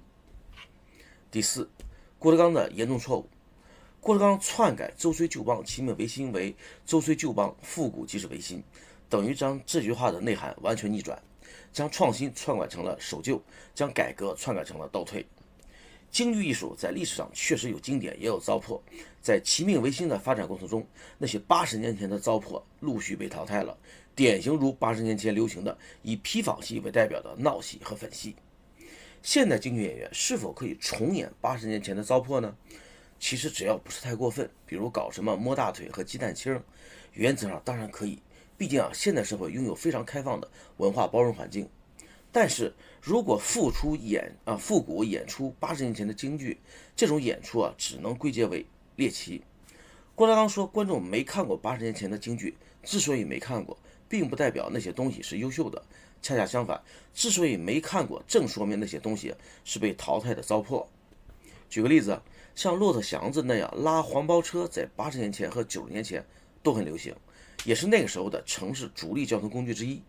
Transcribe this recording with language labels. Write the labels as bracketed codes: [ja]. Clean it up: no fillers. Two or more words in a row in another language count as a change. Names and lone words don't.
[zh] 第4，郭德綱的嚴重錯誤。郭德綱篡改周雖舊邦，其命維新為周雖舊邦，復古即是維新，等於將這句話的內涵完全逆轉，將創新篡改成了守舊，將改革篡改成了倒退。京劇藝術在歷史上確實有經典，也有糟粕。在其命維新的發展過程中，那些80年前的糟粕陸續被淘汰了，典型如80年前流行的以批坊戲為代表的鬧戲和粉戲。現代京劇演員是否可以重演80年前的糟粕呢？其實只要不是太過分，比如搞什麼摸大腿和雞蛋清，原則上當然可以。畢竟現代社會擁有非常開放的文化包容環境。但是如果復古演出80年前的京劇，這種演出只能歸結為獵奇。郭德綱說，觀眾沒看過80年前的京劇，之所以沒看過，並不代表那些東西是優秀的，恰恰相反，之所以沒看過，正說明那些東西是被淘汰的糟粕。舉個例子，像駱駝祥子那樣拉黃包車，在80年前和90年前都很流行，也是那個時候的城市主力交通工具之一。